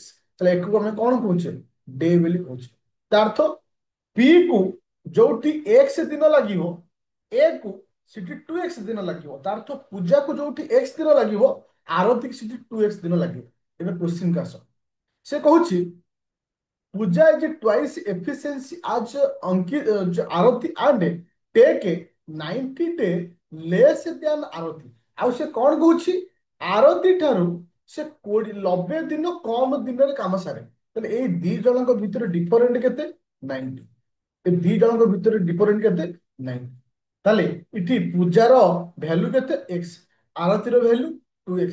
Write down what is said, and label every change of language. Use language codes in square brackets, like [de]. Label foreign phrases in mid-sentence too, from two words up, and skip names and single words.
[or] ତାହେଲେ ଏକୁ ଆମେ କଣ କହୁଛେ? ଡେ ବୋଲି କହୁଛେ। ତା ଅର୍ଥ p କୁ ଯୋଉଠି x ଦିନ ଲାଗିବ, a କୁ ସେଠି 2x ଦିନ ଲାଗିବ। ତା ଅର୍ଥ ପୂଜାକୁ ଯୋଉଠି x ଦିନ ଲାଗିବ, ଆରତୀକୁ ସେଠି 2x ଦିନ ଲାଗିବ। ଏବେ କ୍ୱେଶ୍ଚିନ୍ କୁ ଆସ। ସେ କହୁଛି [en] ପୂଜା is twice efficiency as ଆରତୀ and take 90 day less than ଆରତୀ। [or] ଆଉ ସେ କଣ କହୁଛି? ଆରତୀ ଠାରୁ ସେ 90 ଦିନ କମ ଦିନରେ କାମ ସାରେ। ତାହେଲେ ଏଇ ଦି ଜଣଙ୍କ ଭିତରେ ଡିଫରେଣ୍ଟ କେତେ? 90। ଏ ଦି ଜଣଙ୍କ ଭିତରେ ଡିଫରେଣ୍ଟ କେତେ? 90। ତାହେଲେ ଏଠି ପୂଜାର ଭ୍ୟାଲୁ କେତେ? x, ଆରତୀର ଭ୍ୟାଲୁ 2x।